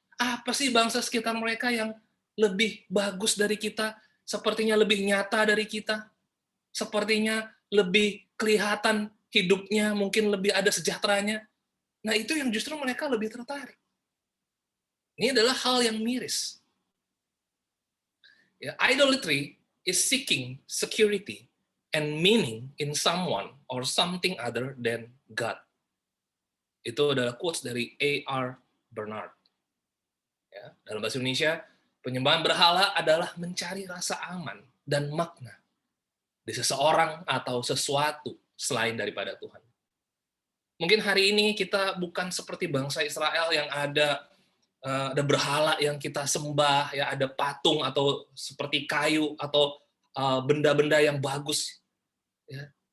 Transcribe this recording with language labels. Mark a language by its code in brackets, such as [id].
[id] Apa sih bangsa sekitar mereka yang lebih bagus dari kita? Sepertinya lebih nyata dari kita? Sepertinya lebih kelihatan hidupnya, mungkin lebih ada sejahteranya. Nah, itu yang justru mereka lebih tertarik. Ini adalah hal yang miris. [en] Ya, idolatry is seeking security and meaning in someone or something other than God. [id] Itu adalah quotes dari A.R. Bernard. Ya, dalam bahasa Indonesia, penyembahan berhala adalah mencari rasa aman dan makna di seseorang atau sesuatu selain daripada Tuhan. Mungkin hari ini kita bukan seperti bangsa Israel yang ada berhala yang kita sembah, ya ada patung atau seperti kayu atau benda-benda yang bagus. Ya.